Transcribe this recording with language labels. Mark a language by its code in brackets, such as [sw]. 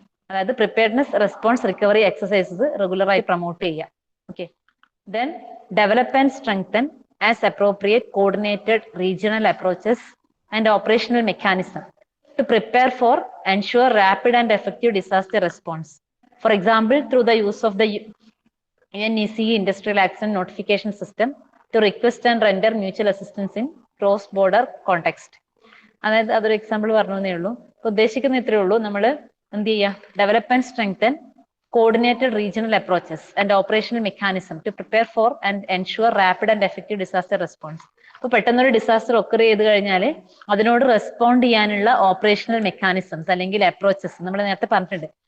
[ml] അതായത് preparedness, response, recovery exercises റെഗുലറായി promote ചെയ്യുക. [en] Okay, then develop and strengthen as appropriate coordinated regional approaches and operational mechanism to prepare for ensure rapid and effective disaster response. For example, through the use of the UNECE Industrial Accident Notification System to request and render mutual assistance in cross-border context. [ml] അതായത് അതൊരു example പറഞ്ഞേ ഉള്ളൂ. ഉദ്ദേശിക്കുന്ന ഇത്രയേ ഉള്ളൂ, നമ്മൾ എന്ത് ചെയ്യുക, [en] Develop and strengthen coordinated regional approaches and operational mechanism to prepare for and ensure rapid and effective disaster response. [ml] അപ്പോൾ പെട്ടെന്നൊരു ഡിസാസ്റ്റർ ഒക്കർ ചെയ്ത് കഴിഞ്ഞാൽ അതിനോട് റെസ്പോണ്ട് ചെയ്യാനുള്ള ഓപ്പറേഷണൽ മെക്കാനിസംസ് അല്ലെങ്കിൽ അപ്രോച്ചസ് നമ്മൾ നേരത്തെ പറഞ്ഞിട്ടുണ്ട്.